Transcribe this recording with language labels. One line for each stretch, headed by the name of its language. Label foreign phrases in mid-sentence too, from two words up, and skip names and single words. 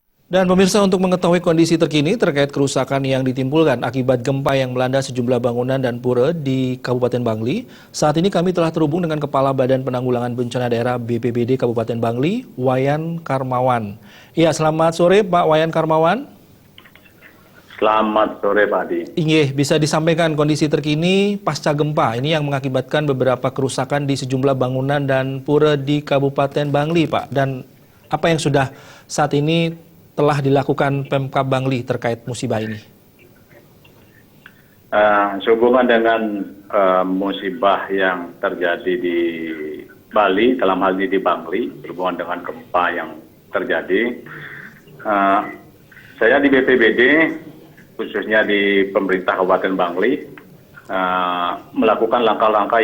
Indonesian: Dan pemirsa, untuk mengetahui kondisi terkini terkait kerusakan yang ditimbulkan akibat gempa yang melanda sejumlah bangunan dan pura di Kabupaten Bangli, saat ini kami telah terhubung dengan Kepala Badan Penanggulangan Bencana Daerah BPBD Kabupaten Bangli, Wayan Karmawan. Iya, selamat sore Pak Wayan Karmawan. Selamat sore Pak Adi. Inge, bisa disampaikan kondisi terkini pasca gempa ini yang mengakibatkan beberapa kerusakan di sejumlah bangunan dan pura di Kabupaten Bangli, Pak. Dan apa yang sudah saat ini telah dilakukan Pemkab Bangli terkait musibah ini? Sehubungan dengan musibah yang terjadi di Bali, dalam hal ini di Bangli, berhubungan dengan gempa yang terjadi, saya di BPBD, khususnya di pemerintah Kabupaten Bangli, melakukan langkah-langkah.